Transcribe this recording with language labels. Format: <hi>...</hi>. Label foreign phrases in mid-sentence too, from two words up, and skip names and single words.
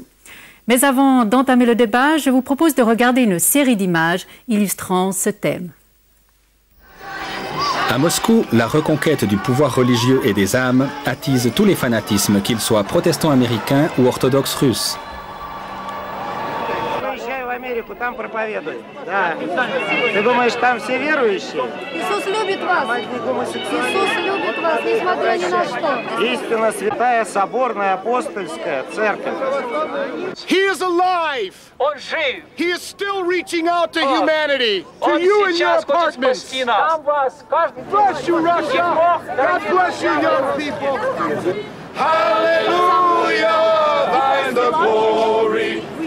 <fr>Mais avant d'entamer le débat, je vous propose de regarder une série d'images illustrant ce thème. À Moscou, la reconquête du pouvoir religieux et des âmes attise tous les fanatismes, qu'ils soient protestants américains ou orthodoxes russes.</fr> <ru>Там проповедует. Да. Ты думаешь, там все верующие? Иисус любит вас. Иисус любит вас, несмотря ни на что. Истинно святая соборная апостольская церковь.</ru> <en>He is alive.</en> <ru>Он жив.</ru> <en>He is still reaching out to humanity, to you and your apartments. Bless you, Russia. God bless you, young people. Hallelujah, thine the glory.</en>